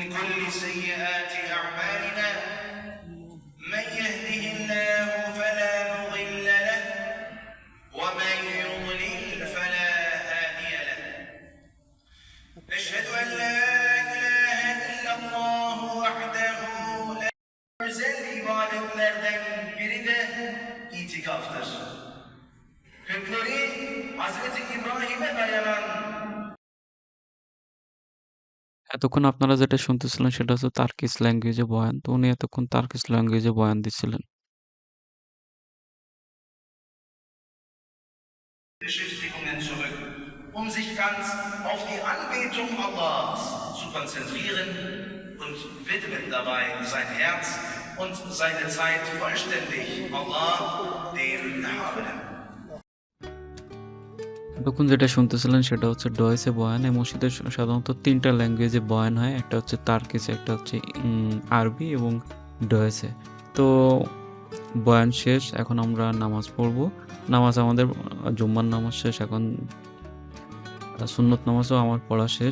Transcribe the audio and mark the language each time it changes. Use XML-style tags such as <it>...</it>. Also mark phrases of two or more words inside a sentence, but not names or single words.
<ar>كل سيئات أعمالنا من يهده الله فلا مضل له ومن يضلل فلا هادي له أشهد أن لا إله إلا الله وحده لا</ar> <tr>özel ibadetlerden biri de itikaftır. Kökleri Hazreti İbrahim'e dayanan</tr> <bn>এতক্ষণ আপনারা যেটা শুনতেছিলেন সেটা হচ্ছে</bn> <en>Turkish language</en> <bn>বয়ান। তো উনি এতক্ষণ</bn> <en>Turkish language</en> <bn>বয়ান দিচ্ছিলেন।</bn> <de>Beschäftigungen zurück, um sich ganz auf die Anbetung Allahs zu konzentrieren und widmet dabei sein Herz und seine Zeit vollständig Allah, dem Erhabenen.</de> <bn>এতক্ষণ যেটা শুনতেছিলেন সেটা হচ্ছে ডয়েসে বয়ান। এই মসজিদে সাধারণত ৩টা ল্যাঙ্গুয়েজে বয়ান হয়। একটা হচ্ছে তার্কিশ, একটা হচ্ছে আরবি এবং ডয়েসে। তো বয়ান শেষ। এখন আমরা নামাজ পড়ব। নামাজ আমাদের জুম্মার নামাজ শেষ। এখন সুন্নত নামাজও আমার পড়া শেষ।</bn>